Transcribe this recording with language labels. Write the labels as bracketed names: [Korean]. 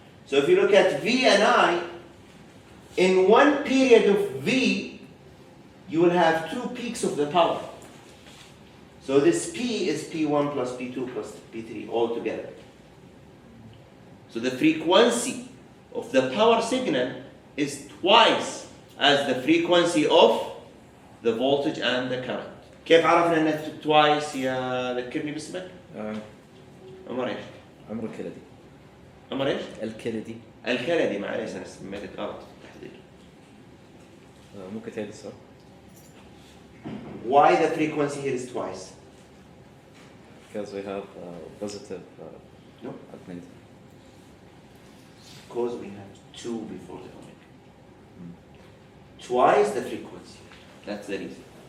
[English] So if you look at V and I, in one period of V, you will have 2 peaks of the power. So this P is P1 plus P2 plus P3 all together. So the frequency of the power signal is twice as the frequency of the voltage and the current. [Arabic] كيف عرفنا انها twice يا ذكرني باسمك؟ عمر ايش؟ عمر الكلدي. عمر ايش؟ الكلدي. الكلدي معليش انا سميتك غلط تحديد. ممكن تعيد السؤال؟ [English] Why the frequency here is twice? Because we have positive No. alternating. Because we have 2 before the omega. Twice the frequency. That's the reason.